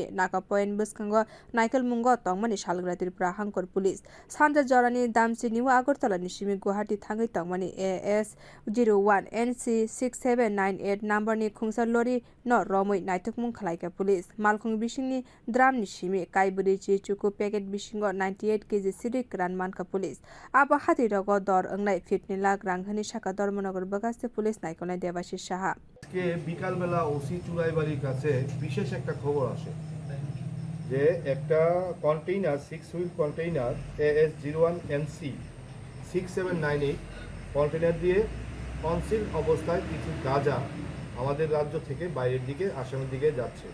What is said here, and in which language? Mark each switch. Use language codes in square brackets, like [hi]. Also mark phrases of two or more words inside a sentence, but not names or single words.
[trp] naka point buskango naikal mungo tongmani salgwra Tripura hangkor police sanja jorani damsi niwa Agartala ni simi Guwahati thangwi tongmani AS01 NC 6798 number ni khung lori no romoi naitukmung khalaika police malkhung bisingni dram ni simi kaiburi chi chuku packet bisingo 98 kg sidhi kwran mankha police abo hati rogo dor anglai 15 lakh ranghani shaka dharmanagar bagaste police naikonai দেবাশিস সাহা [bn] আজকে বিকাল বেলা ওসি চুরাইবাড়ির কাছে বিশেষ একটা খবর আসে যে একটা কন্টেইনার 6 হুইল কন্টেইনার AS01 NC 6798 কন্টেইনার দিয়ে কনসিল অবস্থায় কিছু গাঁজা আমাদের রাজ্য থেকে বাইরের দিকে আসামের দিকে যাচ্ছে।